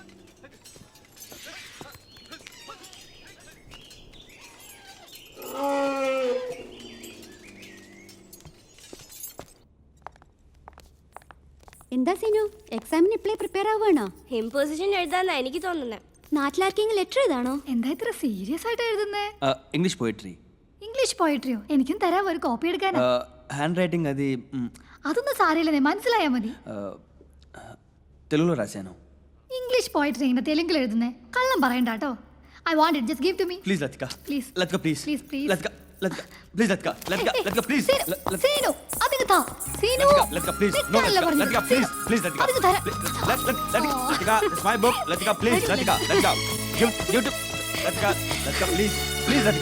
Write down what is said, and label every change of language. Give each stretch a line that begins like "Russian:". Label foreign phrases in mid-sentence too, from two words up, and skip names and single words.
Malayalam: എന്താ സീനു, എക്സാമിന് ഇപ്പോഴേ പ്രിപ്പയർ ആവുകയാണോ? ഇമ്പോസിഷൻ എഴുതാന്നാ എനിക്ക് തോന്നുന്നത്. നാട്ടിലാർക്കെങ്കിലും ലെറ്റർ എഴുതാണോ? എന്താ ഇത്ര സീരിയസ് ആയിട്ട് എഴുതുന്നേ?
English: English poetry. English poetry? എനിക്കും തരാം, ഒരു കോപ്പി എടുക്കാനാ.
Telugu: హ్యాండ్ రైటింగ్ అది
Malayalam: അതൊന്നും സാരമില്ലെന്നേ, മനസ്സിലായാ മതി.
Telugu: తెలుగులో రాశాను.
English: English poetry
Malayalam: ഇങ്ങനെ തെലുങ്കിൽ എഴുതുന്നേ? കള്ളം പറയണ്ട കേട്ടോ.
English: I want it, just give to me. ప్లీజ్ లతిక. ప్లీజ్ లతిక ప్లీజ్. please please లతిక లతిక ప్లీజ్ లతిక లతిక లతిక ప్లీజ్.
Malayalam: സീനു അതിന് താ. സീനു
English: లతిక please. No లతిక please please లతిక.
Malayalam: അതിന് തരാം.
English: లతిక it's my book. లతిక please. లతిక లతిక give to లతిక. లతిక please please లతిక.